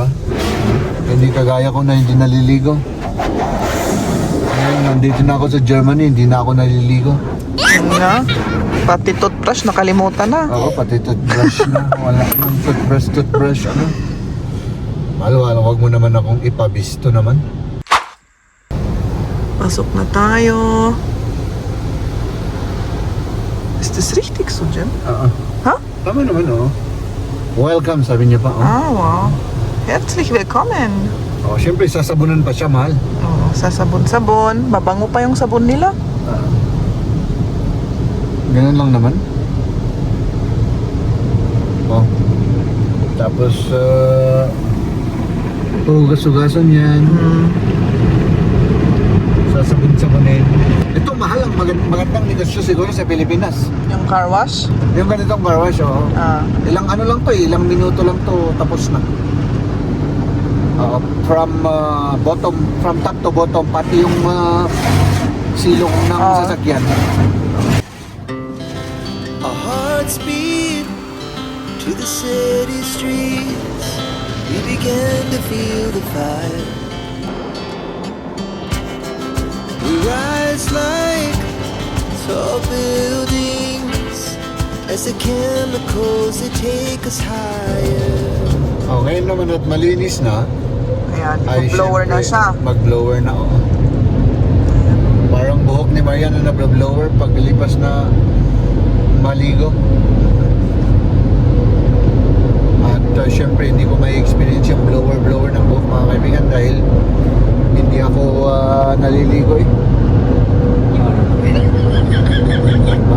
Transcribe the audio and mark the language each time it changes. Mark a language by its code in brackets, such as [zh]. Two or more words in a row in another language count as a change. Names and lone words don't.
[tl] Hindi kagaya ko na hindi naliligo. Ngayon, nandito na ako sa Germany, hindi na ako naliligo. Na? Pati toothbrush, nakalimutan na. Oo, pati toothbrush na. Wala nang toothbrush, Malo, wag mo naman akong ipabisto naman. Pasok na tayo. [de] Ist das richtig so, [tl] Jen? Ha? Tama naman, Welcome, sabi niya pa, [de] Wow. Herzlich willkommen. [tl] Siyempre, sasabunan pa siya, mahal. Sasabon-sabon. Mabango pa yung sabon nila. Ganun lang naman. Tapos, hugas-hugasan yan. Sasabon-sabonin. Ito, mahal ang magandang negosyo siguro sa Pilipinas. Yung [en] car wash? [tl] Yung ganitong [en] car wash, [tl] Ilang ano lang to, ilang minuto lang to, tapos na. [en] From top to bottom, [tl] pati yung silong ng sasakyan. [en] Our hearts beat to the city streets. We began to feel the fire. We rise like tall buildings as the chemicals they take us higher. [tl] Ngayon naman at malinis na. Ayan, ay blower na syempre, siya. Mag-blower na, Parang buhok ni Marian na nabla-blower paglipas na maligo. At syempre hindi ko may experience yung blower ng buhok, mga kaibigan, dahil hindi ako naliligo Diba?